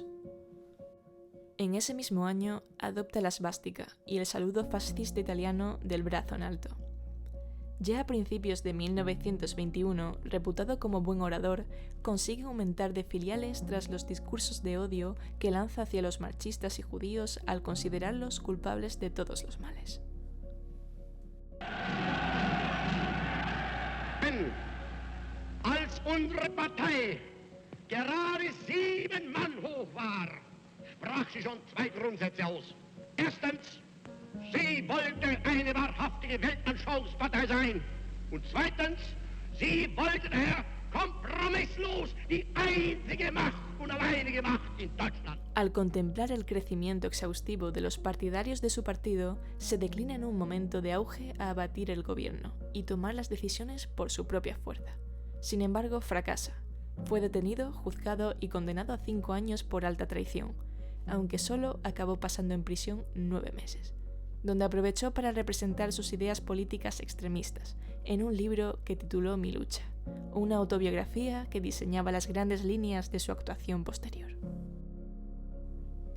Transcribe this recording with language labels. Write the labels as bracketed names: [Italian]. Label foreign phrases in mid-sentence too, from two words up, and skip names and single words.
[Spanish] En ese mismo año adopta la svástica y el saludo fascista italiano del brazo en alto. Ya a principios de 1921, reputado como buen orador, consigue aumentar de filiales tras los discursos de odio que lanza hacia los marxistas y judíos al considerarlos culpables de todos los males. [German] Als unsere Partei gerade 7 Mann hoch war, sprach sie schon 2 Grundsätze aus. Erstens, sie wollte eine wahrhaftige Weltanschauungspartei sein. Und zweitens, sie wollte daher kompromisslos die einzige Macht und alleinige Macht in Deutschland. [Spanish] Al contemplar el crecimiento exhaustivo de los partidarios de su partido, se declina en un momento de auge a abatir el gobierno y tomar las decisiones por su propia fuerza. Sin embargo, fracasa. Fue detenido, juzgado y condenado a 5 años por alta traición, aunque solo acabó pasando en prisión 9 meses, donde aprovechó para representar sus ideas políticas extremistas en un libro que tituló Mi lucha, una autobiografía que diseñaba las grandes líneas de su actuación posterior.